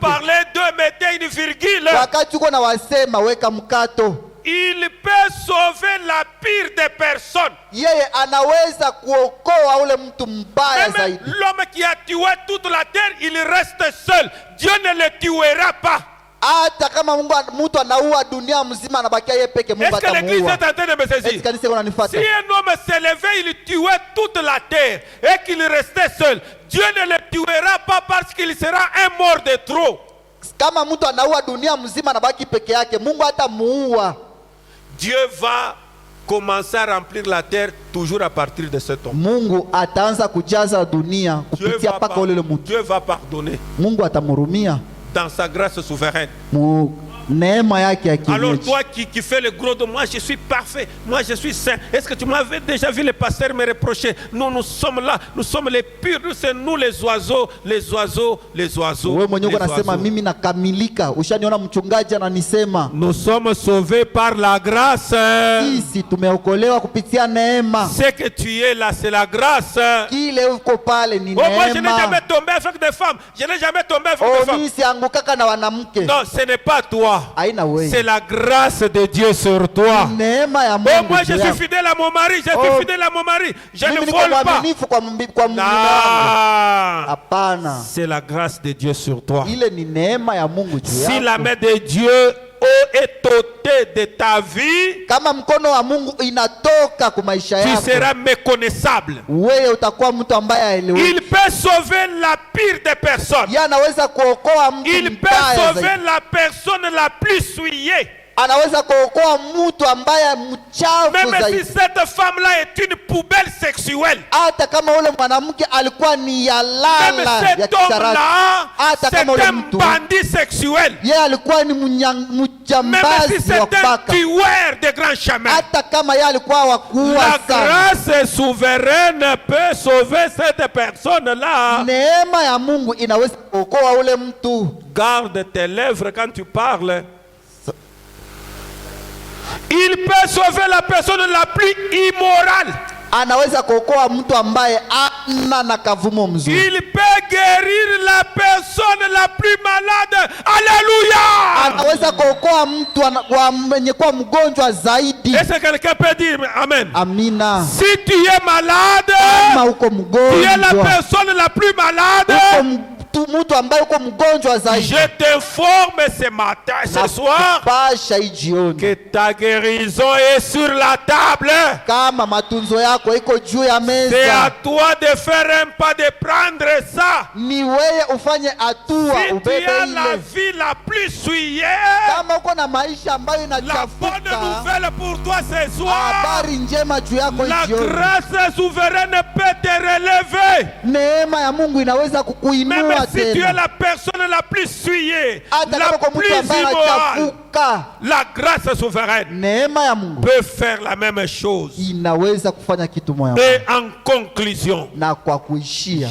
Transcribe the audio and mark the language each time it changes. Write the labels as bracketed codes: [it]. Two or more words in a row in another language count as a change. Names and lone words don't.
[fr] parlez d'eux, mettez une virgule. [sw] Wakati uko na wasema weka mkato. [fr] Il peut sauver la pire des personnes. [sw] Yeye anaweza kuokoa ule mtu mbaya [fr] Même [sw] zaidi. [fr] l'homme qui a tué toute la terre, il reste seul. Dieu ne le tuera pas. [sw] Hata kama mtu anaua dunia mzima anabakia yeye peke, Mungu [fr] Est-ce que l'église [sw] atamuua. [fr] est en train de me [sw] Eti [fr] saisir? [sw] kanisa iko nanifuata. [fr] Si un homme s'est levé, il tuait toute la terre et qu'il restait seul, Dieu ne le tuera pas parce qu'il sera un mort de trop. [sw] Kama mtu anaua dunia mzima anabaki peke yake, Mungu hatamuua. [fr] Dieu va commencer à remplir la terre toujours à partir de cet homme. [sw] Mungu ataanza kujaza dunia kupitia paka ule mtu. [fr] Dieu va pardonner [sw] Mungu atamhurumia [fr] dans sa grâce souveraine. [sw] mu neema yake ya [fr] Alors [sw] kienyeji. [fr] toi qui fais le gros de moi, je suis parfait, moi je suis saint. Est-ce que tu m'avais déjà vu le pasteur me reprocher? Nous sommes là, nous sommes les purs, c'est nous les oiseaux, les oiseaux, les oiseaux. [sw] Wewe mwenyewe [fr] les [sw] unasema [fr] oiseaux. [sw] mimi nakamilika. Ushaniona mchungaji ananisema [fr] Nous sommes sauvés par la grâce. [sw] sisi tumeokolewa kupitia neema. [fr] Ce que tu es là, c'est la grâce. [sw] Kile uko pale ni [fr] Oh, moi je n'ai jamais [sw] neema. [fr] tombé avec des femmes. Je n'ai jamais tombé avec des Oh, femmes. [sw] mimi siangukaka na wanamke. [fr] Non, ce n'est pas toi. [sw] Haina wewe. [fr] C'est la grâce de Dieu sur toi. [sw] Neema ya Oh, Mungu. [fr] moi je [sw] juu [fr] suis [sw] yako. [fr] fidèle à mon mari, je suis Oh, fidèle à mon mari. Je ne [sw] Mimi niko [fr] vole pas. [sw] mwaminifu kwa mume wangu. [fr] Non. [sw] Hapana. [fr] C'est la grâce de Dieu sur toi. [sw] Ile ni neema ya Mungu juu [fr] Si la [sw] yako. [fr] main de Dieu est ôtée de ta vie, [sw] Kama mkono wa Mungu inatoka kwa maisha [fr] tu [sw] yako, [fr] seras méconnaissable. [sw] wewe utakuwa mtu ambaye haeleweki. [fr] Il peut sauver la pire des personnes. [sw] Yeye anaweza kuokoa mtu [fr] Il peut [sw] mbaya [fr] sauver [sw] zaidi. [fr] la personne la plus souillée. [sw] Anaweza kuokoa mtu ambaye mchafu [fr] Même si [sw] zaidi. [fr] cette femme-là est une poubelle sexuelle. [sw] Hata kama ule mwanamke alikuwa ni ya [fr] Même [sw] lala ya [fr] cet [sw] kisarati. [fr] homme-là, [sw] Hata [fr] c'est [sw] kama ule [fr] un [sw] mtu [fr] bandit sexuel. [sw] yeye alikuwa ni [fr] Même si [sw] mjambazi [fr] c'est [sw] wa [fr] un [sw] paka. [fr] tueur de grands chemins. [sw] Hata kama yeye alikuwa wa kuua [fr] La [sw] sana. [fr] grâce souveraine peut sauver cette personne-là. [sw] Neema ya Mungu inaweza kuokoa ule mtu. [fr] Garde tes lèvres quand tu parles. Il peut sauver la personne la plus immorale. [sw] Anaweza kuokoa mtu ambaye ana na kavumo mzuri. [fr] Il peut guérir la personne la plus malade. Alléluia. [sw] Anaweza kuokoa mtu mwenye kuwa mgonjwa zaidi. [fr] Est-ce que quelqu'un peut dire Amen? [sw] Amina. [fr] Si tu es malade, [sw] Kama uko [fr] tu es la [sw] mgonjwa, [fr] personne la plus malade. [sw] uko mtu ambaye uko mgonjwa zaidi. [fr] Je t'informe ce matin, ce soir, [sw] Pasha hii jioni [fr] que ta guérison est sur la table. [sw] kama matunzo yako iko juu ya [fr] C'est à [sw] meza, [fr] toi de faire un pas, de prendre ça. [sw] ni wewe ufanye hatua [fr] Si tu [sw] ubebe [fr] as la [sw] ile. [fr] vie la plus souillée, [sw] Kama uko na maisha ambayo [fr] la bonne [sw] inachafuka, [fr] nouvelle pour toi ce soir, [sw] habari njema juu yako hii [fr] la [sw] jioni, [fr] grâce souveraine peut te relever. [sw] neema ya Mungu inaweza [fr] Même [sw] kukuinua [fr] si tu es [sw] tena. [fr] la personne la plus souillée, [sw] Hata [fr] la [sw] kama uko mtu [fr] plus [sw] ambaye [fr] immorale, [sw] anachafuka, [fr] la grâce souveraine [sw] neema ya Mungu [fr] peut faire la même chose. [sw] inaweza kufanya kitu moja. [fr] Et en conclusion, [sw] Na kwa kuishia